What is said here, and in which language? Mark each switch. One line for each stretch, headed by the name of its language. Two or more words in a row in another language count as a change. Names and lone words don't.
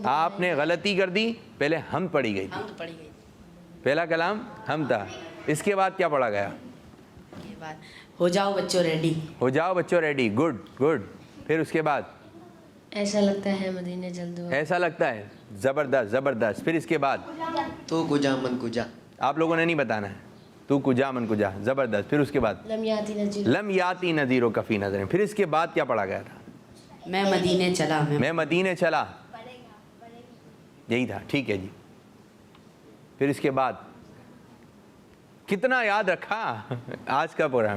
Urdu: آپ نے غلطی کر دی. پہلے ہم پڑھی گئی تھی. پہلا کلام ہم تھا. اس کے بعد کیا پڑھا گیا؟ ہو جاؤ بچوں ریڈی. ہو جاؤ بچوں ریڈی.
English: good good.
Urdu: پھر اس کے بعد ایسا لگتا ہے مدینے جلد وہ. ایسا لگتا ہے. زبردست زبردست. پھر اس کے بعد تو کجا من کجا. آپ لوگوں نے نہیں بتانا ہے. تو کجا من کجا. زبردست. پھر اس کے بعد لم یاتی نذیر و کفی نظر. پھر اس کے بعد کیا پڑھا گیا تھا؟ میں مدینے چلا. میں مدینے چلا. یہی تھا. ٹھیک ہے جی. پھر اس کے بعد کتنا یاد رکھا آج کا پروگرام.